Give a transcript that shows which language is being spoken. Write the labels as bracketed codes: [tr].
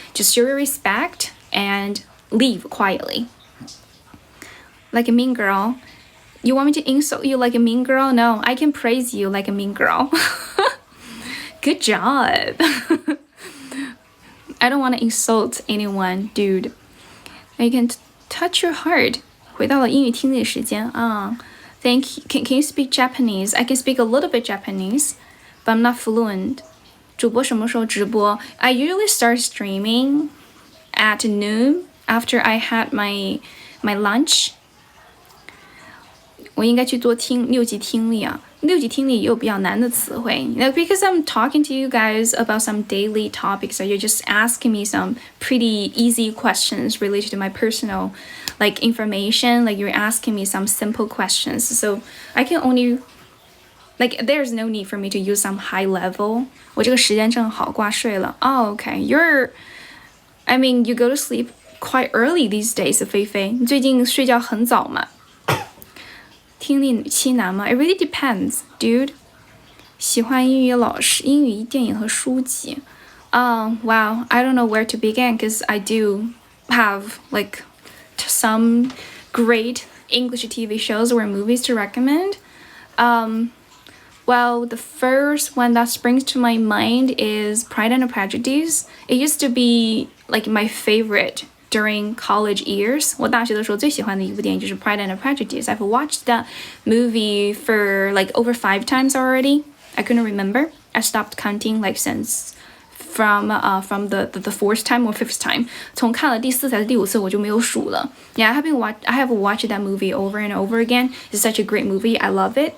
[en] Just show your respect and leave quietly. Like a mean girl. You want me to insult you like a mean girl? No, I can praise you like a mean girl. Good job. I don't want to insult anyone, dude. I can touch your heart. [zh] 回到了英语听力时间啊。 [en] Thank you. Can you speak Japanese? I can speak a little bit Japanese, but I'm not fluent. [zh] 主播什么时候直播? [en] I usually start streaming at noon after I had my lunch. [zh] 我应该去做六级听力啊。六级听力也有比较难的词汇。 [en] Because I'm talking to you guys about some daily topics, so you're just asking me some pretty easy questions related to my personal like information. Like you're asking me some simple questions. So I can only like there's no need for me to use some high level. [zh] 我这个时间正好挂睡了。 [en] Oh, okay. I mean, you go to sleep quite early these days, 菲菲。 [zh] 你最近睡觉很早吗？听力期难吗？ [en] It really depends, dude. [zh] 喜欢英语老师、英语电影和书籍。 [en] Wow, I don't know where to begin because I do have like some great English TV shows or movies to recommend. Well, the first one that springs to my mind is Pride and Prejudice. It used to be like my favorite during college years. [zh] 我大学的时候最喜欢的一部电影就是 Pride and Prejudice. [en] I've watched that movie for like over 5 times already. I couldn't remember. I stopped counting like since from the 4th time or 5th time. [zh] 从看了第4次还是第5次我就没有数了。 [en] Yeah, I have watched that movie over and over again. It's such a great movie. I love it.